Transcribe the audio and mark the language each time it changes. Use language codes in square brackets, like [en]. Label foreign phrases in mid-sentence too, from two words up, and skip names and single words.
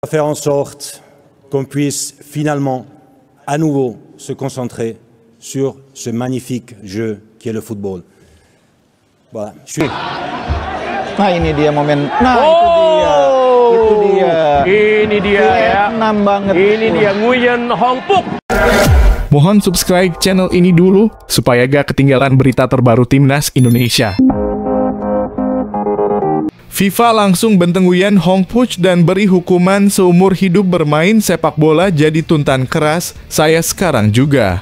[fr] faire en sorte qu'on puisse finalement à nouveau se concentrer sur ce magnifique jeu qui est le football. Voilà. [id] Nah ini dia momen. Nah itu dia. Ini dia ya. Vietnam banget. Ini dia Nguyen Hong Phúc. Mohon [en] subscribe channel [id] ini dulu supaya gak ketinggalan berita terbaru Timnas Indonesia. FIFA langsung benteng Nguyen Hong Phúc dan beri hukuman seumur hidup bermain sepak bola jadi tuntan keras, saya sekarang juga.